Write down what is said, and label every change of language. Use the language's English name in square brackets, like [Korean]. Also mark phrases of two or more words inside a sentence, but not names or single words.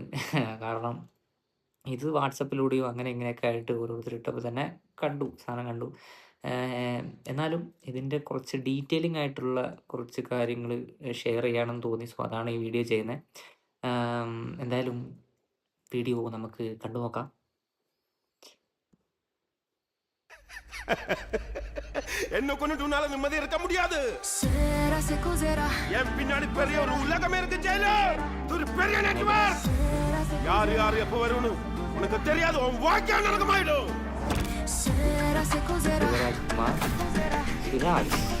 [Malayalam] കാരണം ഇത് വാട്സപ്പിലൂടെയോ അങ്ങനെ ഇങ്ങനെയൊക്കെ ആയിട്ട് ഓരോരുത്തരിട്ടപ്പോൾ തന്നെ സാധനം കണ്ടു. എന്നാലും ഇതിൻ്റെ കുറച്ച് ഡീറ്റെയിലിംഗ് ആയിട്ടുള്ള കുറച്ച് കാര്യങ്ങൾ ഷെയർ ചെയ്യണമെന്ന് തോന്നി. സോ അതാണ് ഈ വീഡിയോ ചെയ്യുന്നത്. എന്തായാലും വീഡിയോ നമുക്ക് കണ്ടു നോക്കാം. [Tamil] என்ன கொண்டுட்டு உன்னால நிம்மதி இருக்க முடியாது. என் பின்னாடி பெரிய ஒரு உலகம் இருக்கு ஜெயிலர். ஒரு பெரிய நெட்வொர்க். யார் யார் எப்ப வரும்னு உனக்கு தெரியாது. உன் வாழ்க்கை நரகமாயிடும். [Malayalam] ശിവരാജ്കുമാർ, സിറാജ്.